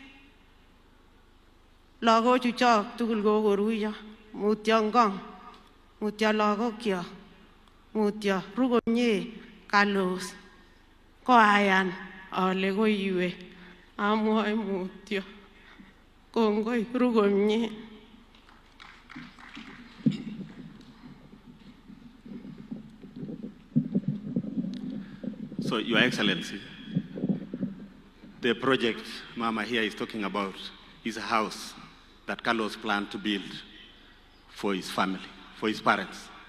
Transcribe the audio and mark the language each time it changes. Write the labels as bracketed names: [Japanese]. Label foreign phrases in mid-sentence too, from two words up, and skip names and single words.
[Kalenjin] Lagochu chok tugul kokoruiyo. Mutyo ngong. Mutyo lagokyok. Mutyo ru komie kalos. Koayan ale koiwe. Amwoe mutyo. Kongoi ru komie. [English] So, Your Excellency, the project Mama here is talking about is a house that Carlos planned to build for his family, for his parents.